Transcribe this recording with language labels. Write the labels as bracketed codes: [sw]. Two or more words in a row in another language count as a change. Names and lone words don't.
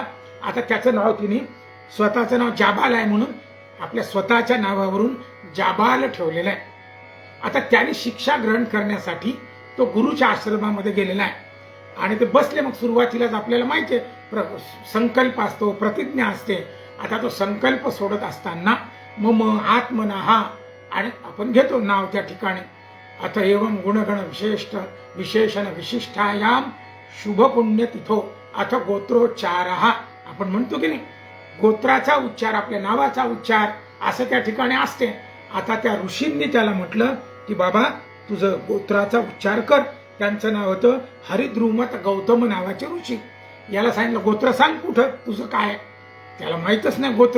[mr] आता त्याचं नाव तिने स्वतःचं नाव जाबाल आहे म्हणून आपल्या स्वतःच्या नावावरून जाबाल ठेवलेलं आहे. आता त्याने शिक्षा ग्रहण करण्यासाठी तो गुरुच्या आश्रमामध्ये गेलेला आहे. आणि ते बसले. मग सुरुवातीलाच आपल्याला माहिती आहे संकल्प असतो, प्रतिज्ञा असते. आता तो संकल्प सोडत असताना [sa] मम आत्मना [mr] आणि आपण घेतो नाव त्या ठिकाणी. [sa] अथ एवं गुणगण विशेषण विशिष्टायाम शुभ पुण्य तिथो अथ गोत्रोच्चार. [mr] आपण म्हणतो की नाही गोत्राचा उच्चार, आपल्या नावाचा उच्चार असं त्या ठिकाणी असते. आता त्या ऋषींनी त्याला म्हटलं की बाबा तुझं गोत्राचा उच्चार कर. त्यांचं नाव होतं हरिद्रुमत गौतम नावाचे ऋषी. याला सांगितलं गोत्र सांग कुठं तुझं काय. त्याला माहीतच नाही गोत्र.